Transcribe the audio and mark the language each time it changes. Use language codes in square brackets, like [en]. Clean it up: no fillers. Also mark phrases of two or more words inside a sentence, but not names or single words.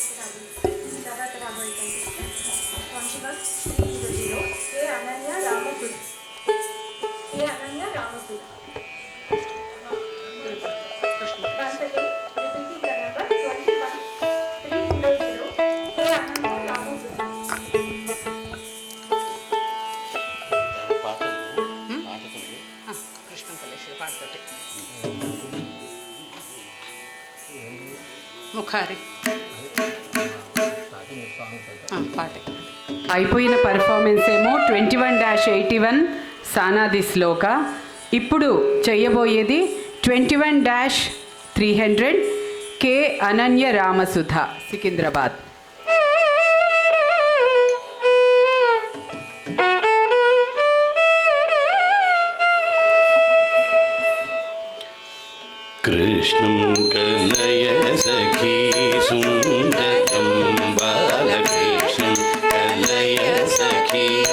[te] తర్వాత రాబోయే కాన్షియస్ శ్రీ కే అనన్య రామపురి [en] Once again, repeating the number [te] 21 300 K Ananya Ramapuri. కృష్ణ కలేశ్వరి పాడుతుంది ముఖారి పాట అయిపోయిన పర్ఫార్మెన్స్ ఏమో 21-81 సానాది శ్లోక. ఇప్పుడు చెయ్యబోయేది 21-300 కే అనన్య రామసుధ సికింద్రాబాద్. [sa] कृष्णं कनय सखी सुन्दरं बालकृष्णं कनय सखी